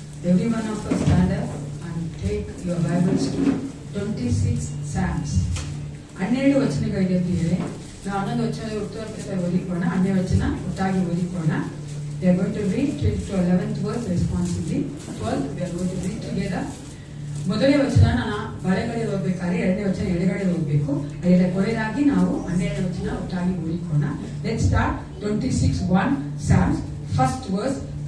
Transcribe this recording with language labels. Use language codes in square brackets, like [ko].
[en] Every one of us stand up and take your Bibles to 26 Psalms. [kn] 12 ವಚನಗಳಿದೆ ಪ್ರಿಯರೇ. ನಾವು 11 ವಚನ ಉತ್ತರ ಓದಿಕೊಳ್ಳೋಣ, 12 ವಚನ ಒಟ್ಟಾಗಿ ಓದಿಕೊಳ್ಳೋಣ. [en] We are going to read till to 11th verse responsibly. 12 we are going to read together. [kn] ಮೊದಲನೇ ವಚನ ನಾನು ಬಲಗಡೆ ಹೋಗ್ಬೇಕಾದ್ರೆ, ಎರಡನೇ ವಚನ ಎಡಗಡೆ ಹೋಗ್ಬೇಕು. ಅದರ ಕೊನೆಯದಾಗಿ ನಾವು 12ನೇ ವಚನ ಒಟ್ಟಾಗಿ ಓದಿಕೊಳ್ಳೋಣ. [en] Let's start 26:1 Psalms, first verse.